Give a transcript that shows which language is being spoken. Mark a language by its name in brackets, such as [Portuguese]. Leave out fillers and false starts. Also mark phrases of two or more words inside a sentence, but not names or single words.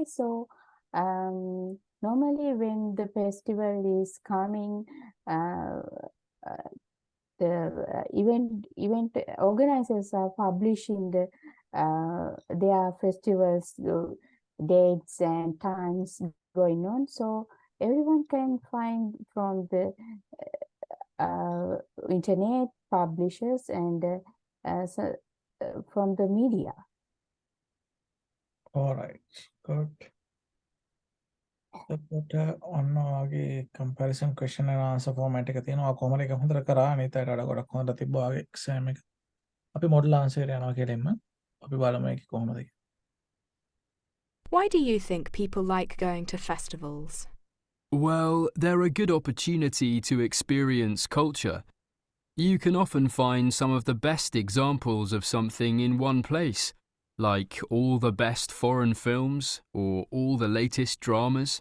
[English] So normally when the festival is coming, uh, the event organizers are publishing their festivals dates and times going on. So everyone can find from the internet publishers and from the media. All right. Good. [Sinhala] එතකොට ඔන්න වගේ [English] comparison question and answer format [Sinhala] එක තියෙනවා. කොහොමද ඒක හොඳට කරා අනිත් අයට වඩා ගොඩක් හොඳට තිබ්බා වගේ exam එක. අපි [English] model answer [Sinhala] එකට යනවා කෙලින්ම. අපි බලමු ඒක කොහොමද කියලා. [English] Why do you think people like going to festivals? Well, they're a good opportunity to experience culture. You can often find some of the best examples of something in one place, like all the best foreign films or all the latest dramas.